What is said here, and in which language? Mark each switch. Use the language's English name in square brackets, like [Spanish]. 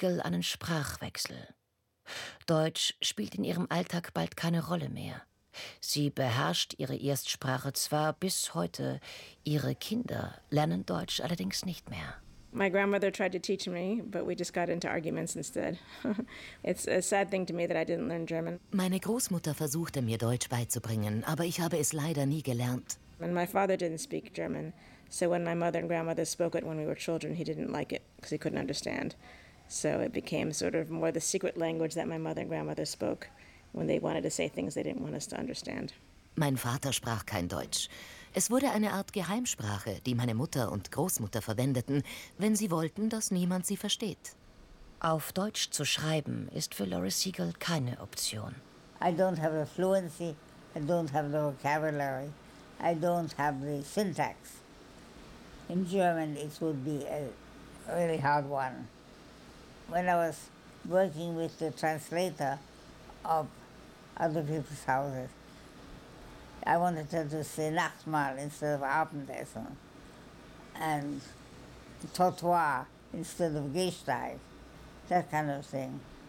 [German] Gill einen Sprachwechsel. Deutsch spielt in ihrem Alltag bald keine Rolle mehr. Sie beherrscht ihre Erstsprache zwar bis heute, ihre Kinder lernen Deutsch allerdings nicht mehr. [English] My grandmother tried to teach me, but we just got into arguments instead. It's a sad thing to me that I didn't learn German. [German] Meine Großmutter versuchte mir Deutsch beizubringen, aber ich habe es leider nie gelernt. [English] And my father didn't speak German, so when my mother and grandmother spoke it when we were children, he didn't like it because he couldn't understand. So it became sort of more the secret language that my mother and grandmother spoke when they wanted to say things they didn't want us to understand. [German] Mein Vater sprach kein Deutsch. Es wurde eine Art Geheimsprache, die meine Mutter und Großmutter verwendeten, wenn sie wollten, dass niemand sie versteht. Auf Deutsch zu schreiben ist für Laurie Siegel keine Option. [English] I don't have the fluency, I don't have the vocabulary, I don't have the syntax. In German it would be a really hard one. When I was working with the translator of other people's houses, I wanted her to say Nachtmahl instead of Abendessen, and Trottoir instead of Gehsteig, that kind of thing.